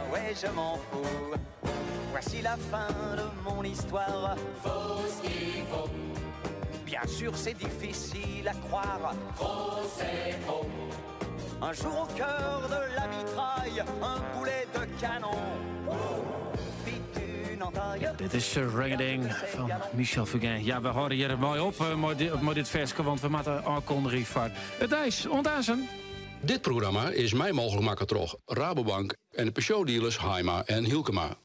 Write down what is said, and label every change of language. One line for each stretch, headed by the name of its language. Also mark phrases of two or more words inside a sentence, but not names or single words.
French: mais je m'en fous. Voici la fin de mon histoire. Faut ce qu'il faut. Bien sûr, c'est difficile à croire. Trop, c'est trop. Un jour au cœur de la mitraille, un boulet de canon.
Dutch: Dit is Ring-a-Ding van Michel Fugain. Ja, we houden hier mooi op met dit versje, want we moeten aankondigen van het ijs. Ondazen. Dit programma is mij mogelijk maken door Rabobank en de pensioendealers Haima en Hilkema.